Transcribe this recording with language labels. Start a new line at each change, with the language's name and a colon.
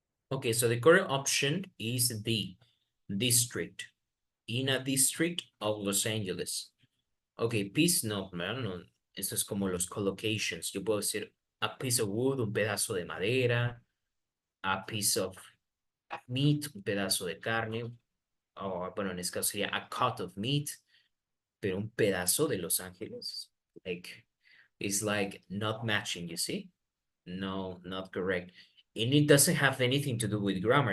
English: Okay, so the correct option is the district. In a district of Los Angeles. Okay, piece no,
Spanish: ¿verdad? No, eso es como los collocations. Yo puedo decir
English: a piece of wood,
Spanish: un pedazo de madera,
English: a piece of meat,
Spanish: un pedazo de carne, o bueno, en este caso sería
English: a cut of meat,
Spanish: pero un pedazo de Los Ángeles.
English: Like, it's like not matching, you see? No, not correct. And it doesn't have anything to do with grammar.